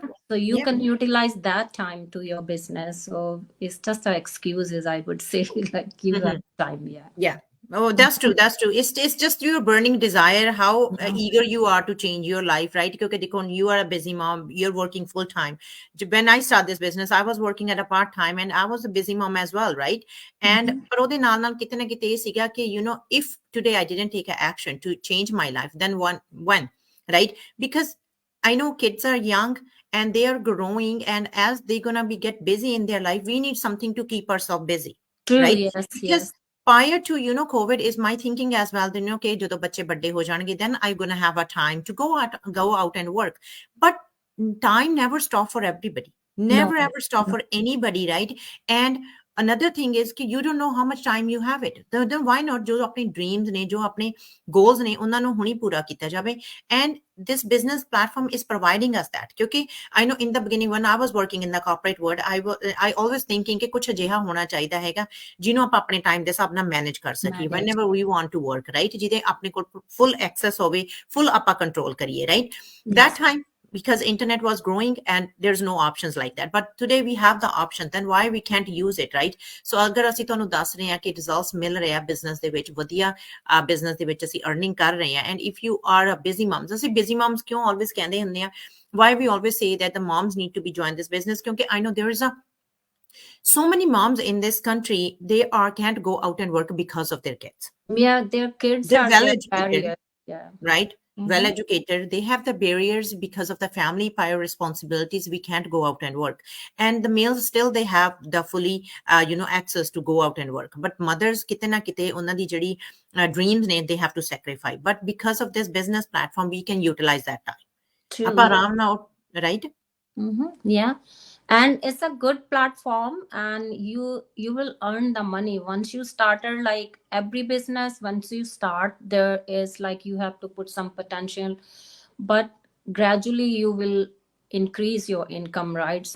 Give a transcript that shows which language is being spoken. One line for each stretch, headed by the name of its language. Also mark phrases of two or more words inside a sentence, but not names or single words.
English: so you can utilize that time to your business so it's just excuses I would say like you have time yeah oh that's true that's true it's just your burning desire how eager you are to change your life right because you are a busy mom you're working full time when I started this business I was working at a part time and I was a busy mom as well right and
Punjabi: ਪਰ ਉਹਦੇ ਨਾਲ ਕਿਤੇ ਨਾ ਕਿਤੇ ਇਹ ਸੀਗਾ ਕਿ
English: if today I didn't take action to change my life then when right because I know kids are young and they are growing and as they're gonna get busy in their life we need something to keep ourselves busy right yes prior to COVID is my thinking as well then okay
Punjabi: ਜਦੋਂ ਬੱਚੇ ਵੱਡੇ ਹੋ ਜਾਣਗੇ
English: then I'm gonna have a time to go out and work but time never stop for everybody never ever stop for anybody right and another thing is ਕਿ you don't know how much time you have it then why not
Punjabi: ਜੋ ਆਪਣੇ dreams ਨੇ ਜੋ ਆਪਣੇ goals ਨੇ ਉਹਨਾਂ ਨੂੰ ਹੁਣੀ ਪੂਰਾ ਕੀਤਾ ਜਾਵੇ
English: and this business platform is providing us that ਕਿਉਂਕਿ I know in the beginning when I was working in the corporate world I always thinking
Punjabi: ਕਿ ਕੁਝ ਅਜਿਹਾ ਹੋਣਾ ਚਾਹੀਦਾ ਹੈਗਾ ਜਿਹਨੂੰ ਆਪਾਂ ਆਪਣੇ ਟਾਈਮ ਦੇ ਹਿਸਾਬ ਨਾਲ ਮੈਨੇਜ ਕਰ ਸਕੀਏ
English: whenever we want to work right
Punjabi: ਜਿਹਦੇ ਆਪਣੇ ਕੋਲ full access ਹੋਵੇ full ਆਪਾਂ ਕੰਟਰੋਲ ਕਰੀਏ
English: right that time because internet was growing and there's no options like that. But today we have the option, then why we can't use it, right?
Punjabi: So ਅਗਰ ਅਸੀਂ ਤੁਹਾਨੂੰ ਦੱਸ ਰਹੇ ਹਾਂ ਕਿ ਰਿਜ਼ਲਟਸ ਮਿਲ ਰਹੇ ਆ ਬਿਜ਼ਨਸ ਦੇ ਵਿੱਚ ਵਧੀਆ, ਬਿਜ਼ਨਸ ਦੇ ਵਿੱਚ ਅਸੀਂ ਅਰਨਿੰਗ ਕਰ ਰਹੇ ਹਾਂ,
English: and if you are a busy moms,
Punjabi: ਅਸੀਂ
English: busy moms
Punjabi: ਕਿਉਂ ਆਲਵੇਜ਼ ਕਹਿੰਦੇ ਹੁੰਦੇ ਆ,
English: why we always say that the moms need to be join this business, ਕਿਉਂਕਿ I know there is a so many moms in this country, they can't go out and work because of their kids. Yeah, their kids They're are well their educated, barrier. Yeah. right? Mhm. Well educated, they have the barriers because of the family prior responsibilities. We can't go out and work, and the males still they have the fully access to go out and work, but mothers
Punjabi: ਕਿਤੇ ਨਾ ਕਿਤੇ ਉਹਨਾਂ ਦੀ ਜਿਹੜੀ dreams ਨੇ
English: they have to sacrifice, but because of this business platform we can utilize that time. True.
Punjabi: ਆਪਾਂ
English: Yeah.
Punjabi: ਆਰਾਮ ਨਾਲ,
English: right? Yeah, and it's a good platform, and you will earn the money once you started. Like every business, once you start, there is like you have to put some potential, but gradually you will increase your income, right?